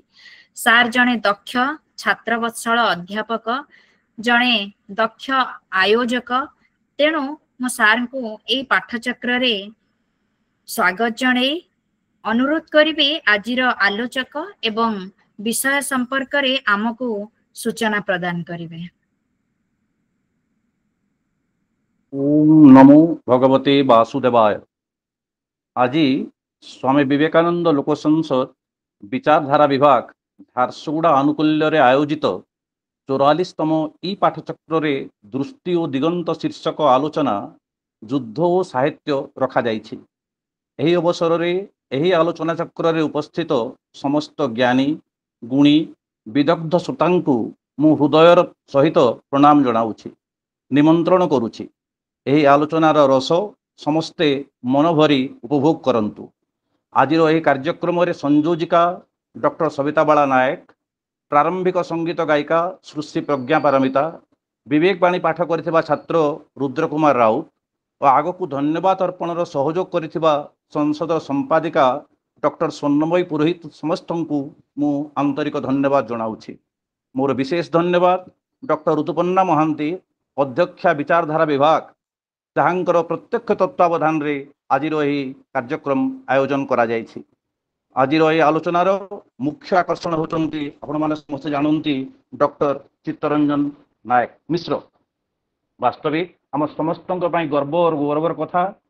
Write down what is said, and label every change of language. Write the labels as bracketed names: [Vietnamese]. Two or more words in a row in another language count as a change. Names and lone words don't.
[Odia] ସାର ଜଣେ ଦକ୍ଷ ଛାତ୍ରବତ୍ସଳ ଅଧ୍ୟାପକ, ଜଣେ ଦକ୍ଷ ଆୟୋଜକ। ତେଣୁ ମୋ ସାର କୁ ଏଇ ପାଠଚକ୍ର ରେ ସ୍ୱାଗତ ଜଣେ ଅନୁରୋଧ କରିବେ ଆଜିର ଆଲୋଚକ ଏବଂ ବିଷୟ ସମ୍ପର୍କ ରେ ଆମକୁ ସୂଚନା ପ୍ରଦାନ କରିବେ। [Sanskrit] ओम नमो भगवते वासुदेवाय। [Odia] ଆଜ ସ୍ୱାମୀ ବିବେକାନନ୍ଦ ଲୋକ ସଂସଦ ବିଚାରଧାରା ବିଭାଗ ଝାରସୁଗୁଡ଼ା ଆନୁକୂଲ୍ୟ ରେ ଆୟୋଜିତ 44ତମ ଈ ପାଠଚକ୍ର ରେ ଦୃଷ୍ଟି ଓ ଦିଗନ୍ତ ଶୀର୍ଷକ ଆଲୋଚନା ଯୁଦ୍ଧ ଓ ସାହିତ୍ୟ ରଖା ଯାଇଛି। ଏହି ଅବସର ରେ ଏହି ଆଲୋଚନା ଚକ୍ର ରେ ଉପସ୍ଥିତ ସମସ୍ତ ଜ୍ଞାନୀ ଗୁଣୀ ବିଦଗ୍ଧ ଶ୍ରୋତାଙ୍କୁ ମୁଁ ହୃଦୟର ସହିତ ପ୍ରଣାମ ଜଣାଉଛି, ନିମନ୍ତ୍ରଣ କରୁଛି। ଏହି ଆଲୋଚନାର ରସ ସମସ୍ତେ ମନ ଭରି ଉପଭୋଗ କରନ୍ତୁ। ଆଜିର ଏହି କାର୍ଯ୍ୟକ୍ରମ ରେ ସଂଯୋଜିକା ଡକ୍ଟର ସବିତା ବାଳା ନାୟକ, ପ୍ରାରମ୍ଭିକ ସଙ୍ଗୀତ ଗାୟିକା ଶ୍ରୁଶ୍ରୀ ପ୍ରଜ୍ଞା ପାରମିତା, ବିବେକବାଣୀ ପାଠ କରୁଥିବା ଛାତ୍ର ରୁଦ୍ର କୁମାର ରାଉତ ଓ ଆଗକୁ ଧନ୍ୟବାଦ ଅର୍ପଣର ସହଯୋଗ କରୁଥିବା ସଂସଦ ସମ୍ପାଦିକା ଡକ୍ଟର ସ୍ୱର୍ଣ୍ଣମୟୀ ପୁରୋହିତ ସମସ୍ତ କୁ ମୁଁ ଆନ୍ତରିକ ଧନ୍ୟବାଦ ଜଣାଉଛି। ମୋର ବିଶେଷ ଧନ୍ୟବାଦ ଡକ୍ଟର ଋତୁପନ୍ନା ମହାନ୍ତି, ଅଧ୍ୟକ୍ଷା ବିଚାରଧାରା ବିଭାଗ, ଯାହାଙ୍କର ପ୍ରତ୍ୟକ୍ଷ ତତ୍ତ୍ୱାବଧାନ ରେ ଆଜିର ଏହି କାର୍ଯ୍ୟକ୍ରମ ଆୟୋଜନ କରା ଯାଉଛି। ଆଜିର ଏହି ଆଲୋଚନାର ମୁଖ୍ୟ ଆକର୍ଷଣ ହେଉଛନ୍ତି ଆପଣ ମାନେ ସମସ୍ତ ଜାଣନ୍ତି ଡକ୍ଟର ଚିତ୍ତରଞ୍ଜନ ନାୟକ ମିଶ୍ର। ବାସ୍ତବିକ ଆମ ସମସ୍ତଙ୍କ ପଇ ଗର୍ବ ଓ ଗୌରବର କଥା।